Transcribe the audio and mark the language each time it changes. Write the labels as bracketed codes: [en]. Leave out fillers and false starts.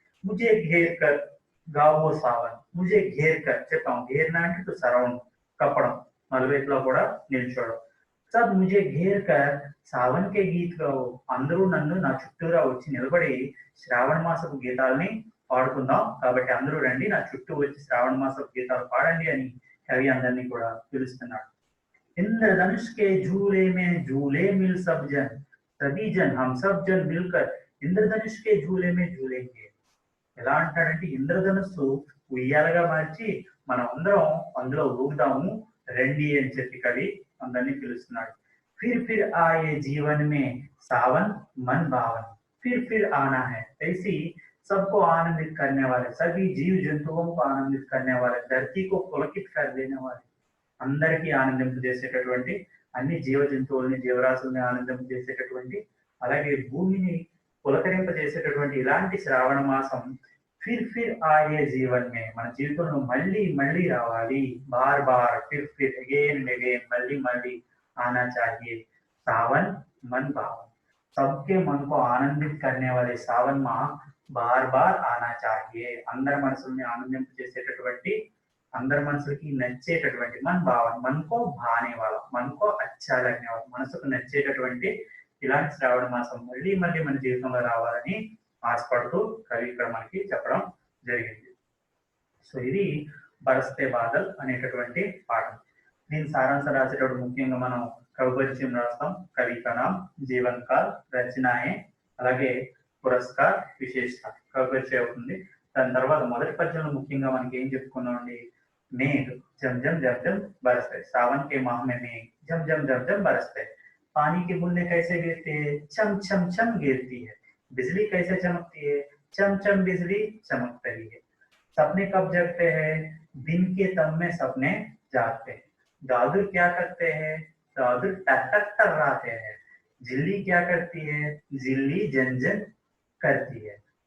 [hi] ముझे घेर कर गावो सावन, मुझे घेर कर [te] చెప్పాం, [hi] घेरना [te] అంటే టు సరౌండ్, కప్పడం, నలువైపులా కూడా నిల్చోవడం। [hi] सब मुझे घेर कर सावन के गीत गाओ, [te] అందరూ నన్ను నా చుట్టూరా వచ్చి నిలబడి శ్రావణ మాసపు గీతాలని పాడుకుందాం, కాబట్టి అందరూ రండి నా చుట్టూ వచ్చి శ్రావణ మాసపు గీతాలు పాడండి అని కవి అందరినీ కూడా పిలుస్తున్నాడు। [hi] इंद्रधनुष के झूले में झूले मिल सब जन, सभी जन हम सब जन मिलकर इंद्रधनुष के झूले में झूलेंगे। [te] ఎలా అంటాడంటే ఇంద్రధనుస్సు ఉయ్యాలగా మార్చి మనం అందరం అందులో ఊగుదాము రండి అని చెప్పి కవి అందరినీ పిలుస్తున్నాడు। [hi] फिर फिर आए जीवन में सावन मन भावन, फिर आना है, ऐसी सबको आनंदित करने वाले, सभी जीव जंतुओं को आनंदित करने वाले, धरती को पुलकित कर देने वाले, [te] అందరికీ ఆనందింపజేసేటటువంటి, అన్ని జీవ జంతువుల్ని జీవరాశుల్ని ఆనందింపజేసేటటువంటి, అలాగే భూమిని పులకరింపజేసేటటువంటి ఇలాంటి శ్రావణ మాసం [hi] ఫిర్ ఆయే జీవన్ మే, [te] మన జీవితంలో మళ్ళీ మళ్ళీ రావాలి, [hi] bar bar Phir [en] again and again, [te] మళ్ళీ మళ్ళీ [hi] आना चाहिए। सावन मन भावन, सबके मन को आनंदित करने वाले सावन माह बार बार आना चाहिए। [te] అందరి మనసుల్ని ఆనందింపజేసేటటువంటి, అందరి మనసులకి నచ్చేటటువంటి, [hi] मन भावन मन को भाने वाला, मन को अच्छा लगने वाला, [te] మనసుకు నచ్చేటటువంటి ఇలాంటి శ్రావణ మాసం మళ్ళీ మళ్ళీ మన జీవితంలో రావాలని ఆశపడుతూ కవి ఇక్కడ మనకి చెప్పడం జరిగింది। సో ఇది బరస్తే బాదల్ అనేటటువంటి పాఠం। దీని సారాంశం రాసేటప్పుడు ముఖ్యంగా మనం కవి పరిచయం రాస్తాం, కవి [hi] का नाम, जीवन काल, [te] రచనాయే, అలాగే పురస్కార్, విశేషత, కవి పరిచయం అవుతుంది। దాని తర్వాత మొదటి పద్యంలో ముఖ్యంగా మనకి ఏం చెప్పుకున్నామండి, [hi] मेघ जम जम जम जम बरसते, सावन के माह में मेघ जम जम जम जम बरसते, पानी की बूंदें कैसे गिरती है, छम छम छम गिरती है, बिजली कैसे चमकती है, चम चम बिजली चमक रही है, सपने कब जगते हैं, दिन के तम में सपने जागते हैं, दादुर क्या करते हैं, दादुर टक टक टर्राते हैं, जिल्ली क्या करती है, जिल्ली जन जन करती है,